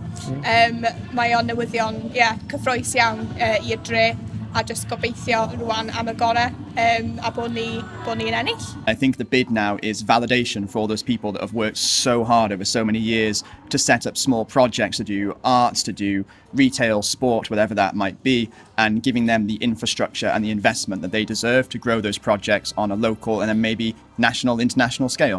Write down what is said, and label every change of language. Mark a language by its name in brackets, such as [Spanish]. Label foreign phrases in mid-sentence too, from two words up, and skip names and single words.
[Welsh] Mae o'n newyddion cyffrous iawn i'r dre a just gobeithio rwan am y gorau a bod ni'n ennill. [English] I think the bid now is validation for all those people that have worked so hard over so many years to set up small projects, to do arts, to do retail, sport, whatever that might be, and giving them the infrastructure and the investment that they deserve to grow those projects on a local and then maybe national, international scale.